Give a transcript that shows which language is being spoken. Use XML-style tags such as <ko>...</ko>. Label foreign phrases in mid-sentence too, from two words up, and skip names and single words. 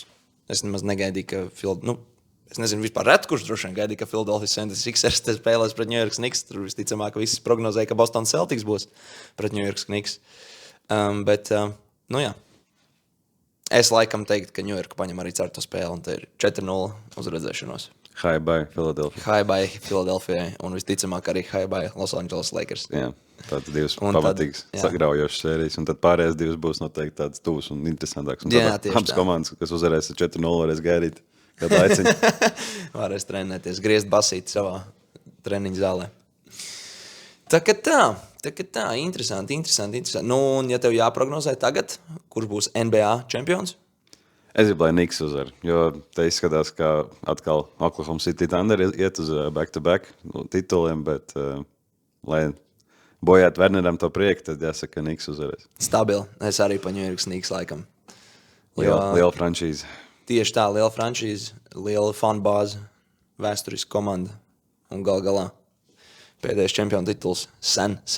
<lv>Es nemaz negaidīju, ka es nezinu, vispār reti, kurš droši vien gaidīja, ka Philadelphia 76ers spēlēs pret New York Knicks. Tur visticamāk, ka visi prognozēja, ka Boston Celtics būs pret New York Knicks. Jā. Es laikam teiktu, ka New York paņem arī ceru to spēli, un te ir 4-0 uz redzēšanos.</lv> <en>High by Philadelphia. High by Philadelphia,</en> <lv>un visticamāk arī</lv> <en>high by</en> <lv>Los Angeles Lakers. Jā, tādas divas pamatīgas sagraujošas sērijas, un tad pārējās divas būs noteikti tādas tuvas un interesantākas. Un abas komandas, kas uzvarēs 4-0, varēs gaidīt. Varēs trenēties, griezt basīt savā treniņu zālē. Tā kā tā, interesanti. Nu, un ja tev jāprognozē tagad, kurš būs NBA čempions? Es gribu, lai Knicks uzvar, jo te izskatās, ka atkal Oklahoma City Thunder iet uz back-to-back tituliem, bet lai bojāt Werneram to prieku, tad jāsaka, ka Knicks uzvarēs. Stabili. Es arī pa New York Knicks laikam. Liela franšīze. Tieši tā, liela franšīze, liela fanbāze, vēsturiska komanda un galā pēdējais čempionu tituls sen.</lv>